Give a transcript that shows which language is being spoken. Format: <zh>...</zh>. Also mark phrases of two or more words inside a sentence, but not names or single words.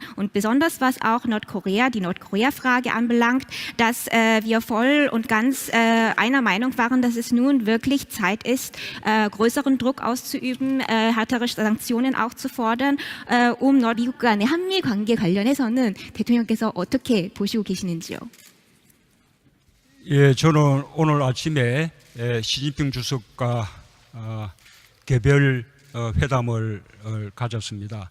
<de>Und besonders was auch die Nordkorea-Frage anbelangt, dass wir voll und ganz einer Meinung waren, dass es nun wirklich Zeit ist, größeren Druck auszuüben, härtere Sanktionen auch zu fordern,</de> <ko>미국 간의 한미 관계 관련해서는 대통령께서 어떻게 보시고 계시는지요? 예, 저는 오늘 아침에 시진핑 주석과 개별 회담을 가졌습니다.</ko>